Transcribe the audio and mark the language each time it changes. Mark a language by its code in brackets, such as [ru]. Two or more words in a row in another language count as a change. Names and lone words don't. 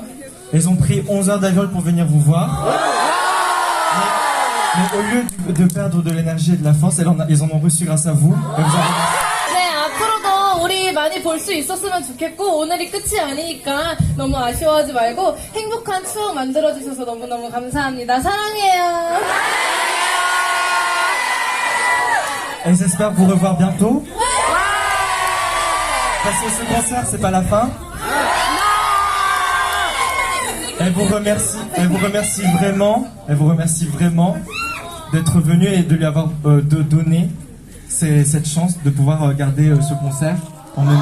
[fr] Ils ont pris 11 heures d'avion pour venir vous voir. Mais au lieu de perdre de l'énergie et de la force, ils en ont reçu grâce à vous. Et vous avez... [ko] 네, 앞으로도 우리 많이 볼 수 있었으면 좋겠고 오늘이 끝이 아니니까 너무 아쉬워하지 말고 행복한 추억 만들어주셔서 너무너무 감사합니다. 사랑해요. [fr] Et j'espère vous revoir bientôt. Parce que ce concert, c'est pas la fin. Elle vous remercie vraiment d'être venu et de lui avoir donné cette chance de pouvoir regarder ce concert en même temps.